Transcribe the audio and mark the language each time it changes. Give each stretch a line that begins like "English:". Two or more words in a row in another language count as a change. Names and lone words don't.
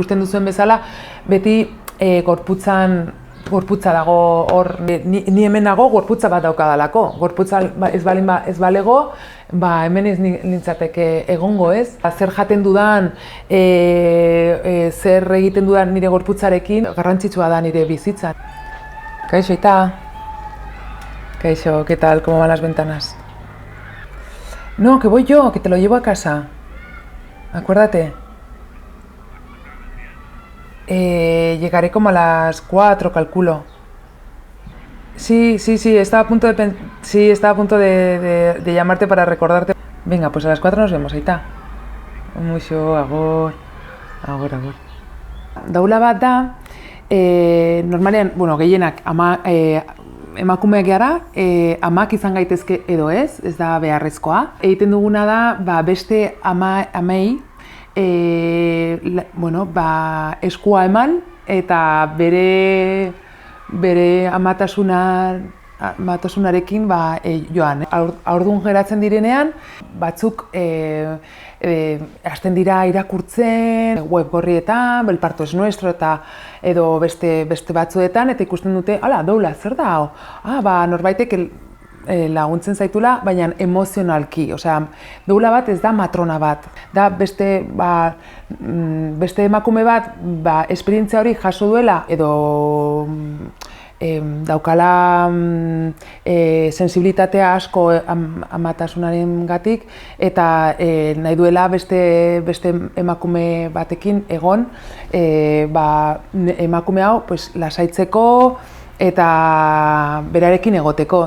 Basque: Ikusten duzuen bezala, beti gorputza dago hor, ni hemen nago gorputza bat daukadalako. Gorputza ez balego, hemen ez nintzateke egongo ez. Zer jaten dudan, zer egiten dudan nire gorputzarekin, garrantzitsua da nire bizitzan. Kaixo, Aita. Kaixo,
Spanish: ¿qué tal? ¿Cómo van las ventanas? No, que voy yo, que te lo llevo a casa. Acuérdate. Llegaré como a las 4, calculo. Sí, estaba a punto de llamarte para recordarte. Venga, pues a las 4 nos vemos, Aita.
Basque: Mucho, agor. Daula bat da, normalean, gehienak emakumeak gara, amak izan gaitezke edo ez da beharrezkoa. Egiten duguna da, beste amei eskua eman eta bere amatasunarekin joan. Haurdun geratzen direnean, batzuk hasten dira irakurtzen, web gorrietan, El parto es nuestro edo beste batzuetan, eta ikusten dute, doula, zer da hau? Norbaitek laguntzen zaitula, baina emozionalki. Doula bat ez da matrona bat. Da beste emakume bat esperientzia hori jaso duela edo daukala sensibilitatea asko amatasunaren gatik, eta nahi duela beste emakume batekin egon, emakume hau lasaitzeko eta berarekin egoteko.